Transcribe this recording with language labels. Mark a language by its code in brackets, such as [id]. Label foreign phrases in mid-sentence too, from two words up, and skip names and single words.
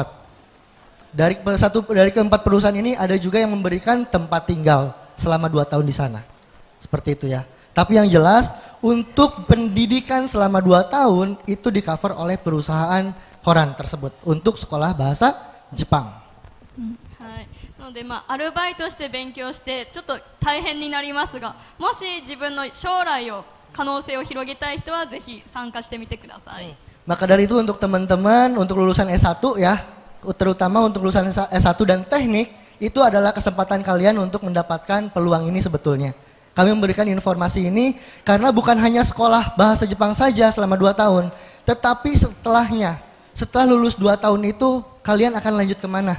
[id] Dari keempat perusahaan ini ada juga yang memberikan tempat tinggal selama 2 tahun di sana. Seperti itu ya. Tapi yang jelas untuk pendidikan selama 2 tahun itu di cover oleh perusahaan koran tersebut untuk sekolah bahasa Jepang. [ja] はい。なのでアルバイトして勉強してちょっと大変になりますが、もし自分の将来を可能性を広げたい人はぜひ参加してみてください。 [id] Maka dari itu untuk teman-teman untuk lulusan S1 ya, terutama untuk lulusan S1 dan teknik itu adalah kesempatan kalian untuk mendapatkan peluang ini sebetulnya. Kami memberikan informasi ini karena bukan hanya sekolah bahasa Jepang saja selama 2 tahun, tetapi setelah lulus 2 tahun itu kalian akan lanjut kemana?